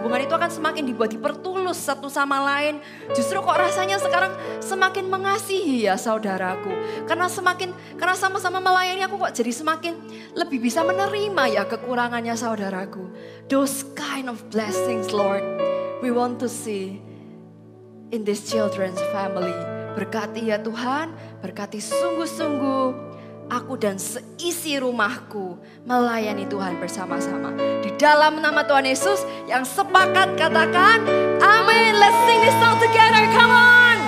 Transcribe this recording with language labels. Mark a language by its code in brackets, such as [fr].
[id] Hubungan itu akan semakin dibuat dipertulus satu sama lain. Justru kok rasanya sekarang semakin mengasihi ya saudaraku. Karena sama-sama melayani aku kok jadi semakin lebih bisa menerima ya kekurangannya saudaraku. [en] Those kind of blessings Lord, we want to see in this children's family. [id] Berkati ya Tuhan, berkati sungguh-sungguh aku dan seisi rumahku melayani Tuhan bersama-sama. Di dalam nama Tuhan Yesus yang sepakat katakan amin. [en] Let's sing this song together, come on.